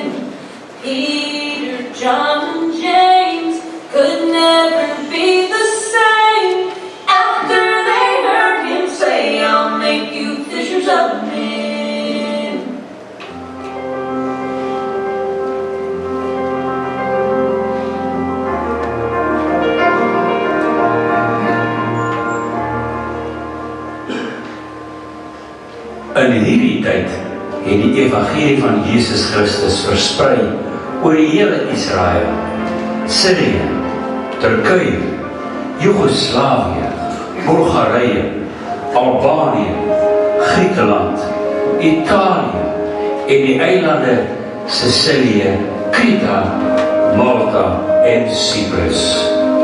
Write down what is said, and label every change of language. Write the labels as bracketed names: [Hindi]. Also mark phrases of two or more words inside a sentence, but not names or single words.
[English] Peter, John, and James could never be the same after they heard him say, I'll make you fishers of men. [Afrikaans] In hierdie tyd het die evangelie van Jesus Christus versprei oor die hele Israel, Sirië, Turkye, Joegoslawië, Bulgarië, Albanië, Griekenland, Italië en die eilande Sicilië, Kreta, Malta en Cyprus.